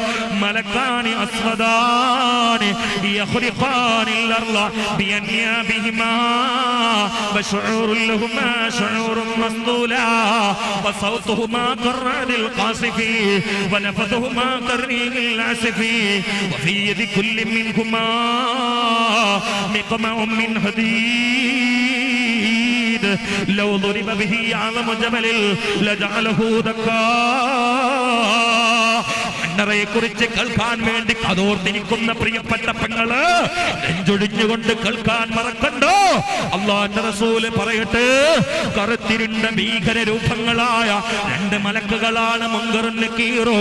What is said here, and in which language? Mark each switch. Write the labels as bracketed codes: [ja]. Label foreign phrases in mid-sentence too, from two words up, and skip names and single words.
[ar] ملكان أسودان يخرقان الأرض بأنيابهما وشعور لهما شعور مسدولة وصوتهما كالرعد القاصف ونفثهما كالريح العاصف وفي يد كل منهما مقمع من حديد لو ضرب به أعظم جبل لجعله دكا. [ml] മണ്ണറയെ കുറിച്ച് കേൾക്കാൻ വേണ്ടി അതോർത്തിരിക്കുന്ന പ്രിയപ്പെട്ട പെങ്ങള് നെഞ്ചൊടിഞ്ഞുകൊണ്ട് കേൾക്കാൻ മറക്കണ്ടോ? അല്ലാഹുവിന്റെ റസൂല് പറയട്ടെ, കറുത്തിരുണ്ട ഭീകര രൂപങ്ങളായ രണ്ട് മലക്കുകളാണ് മുങ്കറും നക്കീറും.